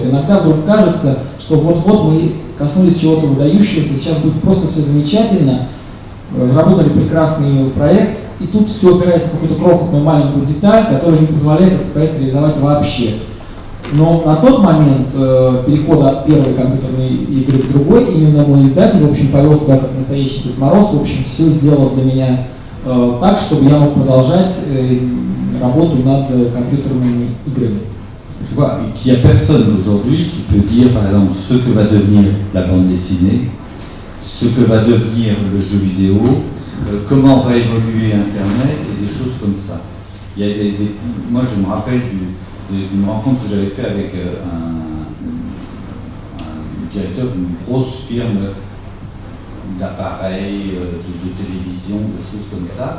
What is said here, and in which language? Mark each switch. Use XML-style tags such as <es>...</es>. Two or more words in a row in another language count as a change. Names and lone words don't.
<ru>Иногда вдруг кажется, что вот-вот мы коснулись чего-то выдающегося, сейчас будет просто все замечательно, разработали прекрасный проект, и тут все опирается в какую-то крохотную маленькую деталь, которая не позволяет этот проект реализовать вообще. Но на тот момент перехода от первой компьютерной игры к другой, именно мой издатель, в общем, повел себя как настоящий Дед Мороз, в общем, все сделал для меня так, чтобы я мог продолжать работу над компьютерными играми.</ru> <fr>Je vois qu'il n'y a personne aujourd'hui qui peut dire, par exemple, ce que va devenir la bande dessinée, ce que va devenir le jeu vidéo, comment va évoluer Internet et des choses comme ça. Il y a moi, je me rappelle d'une rencontre que j'avais faite avec un directeur d'une grosse firme d'appareils, de télévision, de choses comme ça.</fr>